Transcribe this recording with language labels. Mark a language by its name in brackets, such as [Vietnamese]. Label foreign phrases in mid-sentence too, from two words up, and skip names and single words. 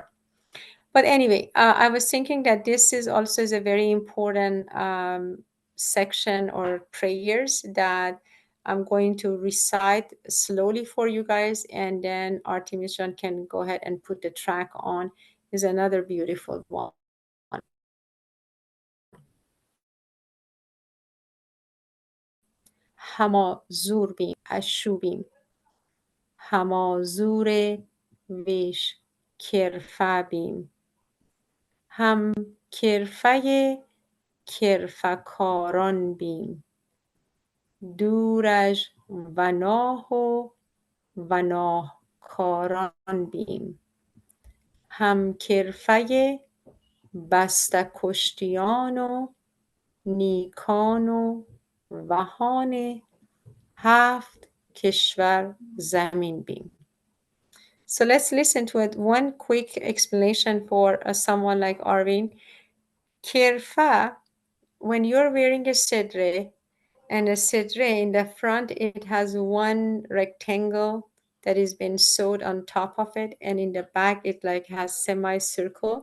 [English] But anyway, I was thinking that this is also is a very important section or prayers that I'm going to recite slowly for you guys, and then Artemisian can go ahead and put the track on. Is another beautiful one. [Pahlavi] Hama zur bim, ashubim. Hama zure vish kirfa bim. هم کرفه کرفکاران بیم. دورش وناه و وناهکاران بیم. هم کرفه بسته کشتیان و نیکان و وهان 7 کشور زمین بیم. [English] So let's listen to it. One quick explanation for someone like Arvin. Kirfa, when you're wearing a sedre, and a sedre in the front, it has one rectangle that is been sewed on top of it, and in the back it like has semicircle.